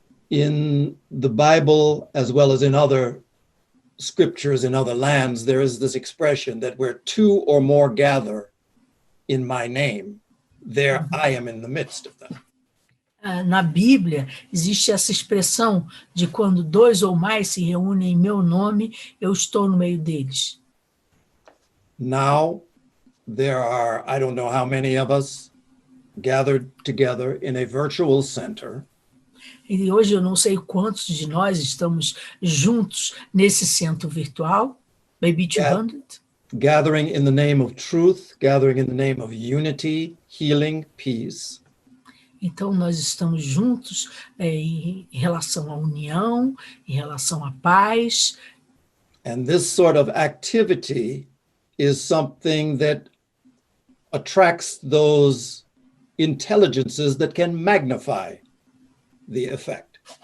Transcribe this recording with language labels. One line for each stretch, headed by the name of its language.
English: In the Bible, as well as in other scriptures in other lands, there is this expression that where two or more gather in my name, there I am in the midst of them.
Portuguese: Na Bíblia, existe essa expressão de quando dois ou mais se reúnem em meu nome, eu estou no meio deles.
English: Now, there are, I don't know how many of us gathered together in a virtual center.
Portuguese: E hoje eu não sei quantos de nós estamos juntos nesse centro virtual,
English: maybe 200. Gathering in the name of truth, gathering in the name of unity, healing, peace.
Portuguese: Então, nós estamos juntos em relação à união, em relação à paz.
English: And this sort of activity is something that attracts those intelligences that can magnify the effect.